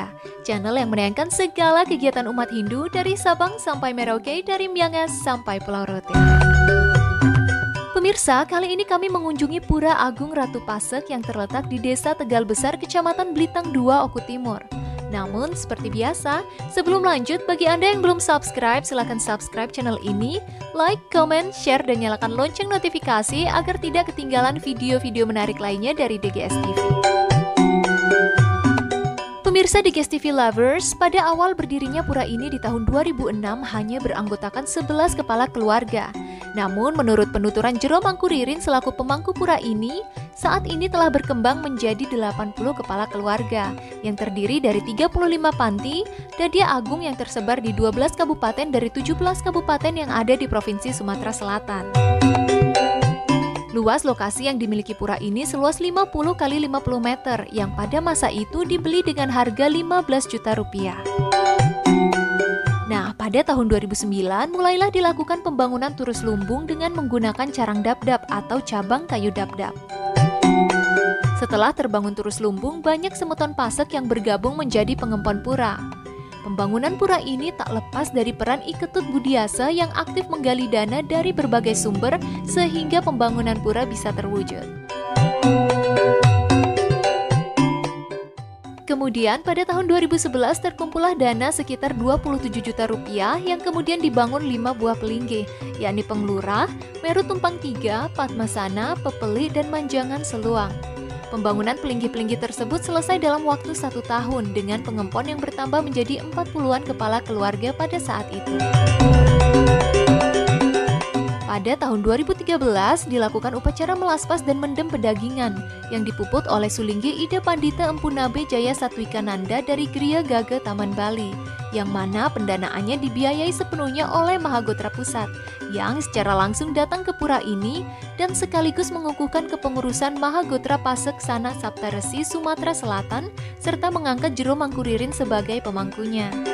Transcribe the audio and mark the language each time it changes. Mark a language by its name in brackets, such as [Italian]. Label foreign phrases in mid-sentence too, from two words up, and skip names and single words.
[Indonesian] Channel yang menayangkan segala kegiatan umat Hindu dari Sabang sampai Merauke, dari Miangas sampai Pulau Rote. Pemirsa, kali ini kami mengunjungi Pura Agung Ratu Pasak yang terletak di Desa Tegal Besar, Kecamatan Blitang 2, Oku Timur. Namun, seperti biasa, sebelum lanjut, bagi Anda yang belum subscribe, silahkan [English] subscribe channel [Indonesian] ini, [English] like, comment, share, [Indonesian] dan nyalakan lonceng notifikasi agar tidak ketinggalan video-video menarik lainnya dari DGS TV. Pemirsa DGS TV Lovers, pada awal berdirinya pura ini di tahun 2006 hanya beranggotakan 11 kepala keluarga. Namun menurut penuturan Jero Mangkuririn selaku pemangku pura ini, saat ini telah berkembang menjadi 80 kepala keluarga yang terdiri dari 35 panti Dadya Agung yang tersebar di 12 kabupaten dari 17 kabupaten yang ada di Provinsi Sumatera Selatan. Luas lokasi yang dimiliki pura ini seluas 50 kali 50 meter yang pada masa itu dibeli dengan harga 15 juta rupiah. Nah, pada tahun 2009 mulailah dilakukan pembangunan Turus Lumbung dengan menggunakan carang dap-dap atau cabang kayu dap-dap. Setelah terbangun Turus Lumbung, banyak semeton Pasak yang bergabung menjadi pengempon pura. Pembangunan pura ini tak lepas dari peran I Ketut Budiasa yang aktif menggali dana dari berbagai sumber sehingga pembangunan pura bisa terwujud. Kemudian pada tahun 2011 terkumpullah dana sekitar 27 juta rupiah yang kemudian dibangun 5 buah pelinggih, yakni Penglurah, Meru Tumpang 3, Padmasana, Pepeli, dan Manjangan Seluang. Pembangunan pelinggih-pelinggih tersebut selesai dalam waktu 1 tahun dengan pengempon yang bertambah menjadi 40-an kepala keluarga pada saat itu. Pada tahun 2013 dilakukan upacara melaspas dan mendem pedagingan yang dipuput oleh Sulinggi Ida Pandita Empu Nabe Jaya Satwikananda dari Griya Gaga Taman Bali, yang mana pendanaannya dibiayai sepenuhnya oleh Mahagotra Pusat yang secara langsung datang ke pura ini dan sekaligus mengukuhkan kepengurusan Mahagotra Pasak Sana Saptaresi Sumatera Selatan serta mengangkat Jero Mangkuririn sebagai pemangkunya.